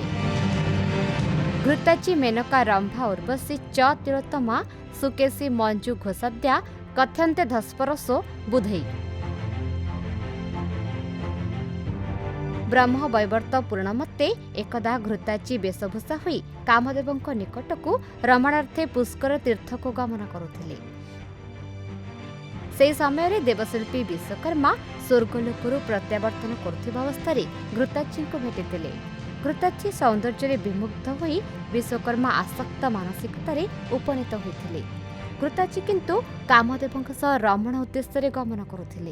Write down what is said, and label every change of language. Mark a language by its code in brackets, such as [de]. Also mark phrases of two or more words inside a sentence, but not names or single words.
[sa] घृताची मेनका रंभा उर्वशी च तिलोत्तमा सुकेशी मंजू घोषाद्या कथ्यन्ते धस्परसो बुधई। [or] ବ୍ରହ୍ମ ବୈବର୍ତ୍ତ ପୁରାଣ ମତେ ଏକଦା ଘୃତାଚୀ ବେଶଭୂଷା ହୋଇ କାମଦେବଙ୍କ ନିକଟକୁ ରମଣାର୍ଥେ ପୁଷ୍କର ତୀର୍ଥ କୁ ଗମନ କରୁଥିଲେ। ସେହି ସମୟରେ ଦେବଶିଳ୍ପୀ ବିଶ୍ୱକର୍ମା ସ୍ୱର୍ଗଲୋକରୁ ପ୍ରତ୍ୟାବର୍ତ୍ତନ କରୁଥିବା ଅବସ୍ଥାରେ ଘୃତାଚୀଙ୍କୁ ଭେଟିଥିଲେ। ଘୃତାଚୀ ସୌନ୍ଦର୍ଯ୍ୟରେ ବିମୁଗ୍ଧ ହୋଇ ବିଶ୍ୱକର୍ମା ଆସକ୍ତ ମାନସିକତାରେ ଉପନୀତ ହୋଇଥିଲେ। ଘୃତାଚୀ କିନ୍ତୁ କାମଦେବଙ୍କ ସହ ରମଣ ଉଦ୍ଦେଶ୍ୟରେ ଗମନ କରୁଥିଲେ।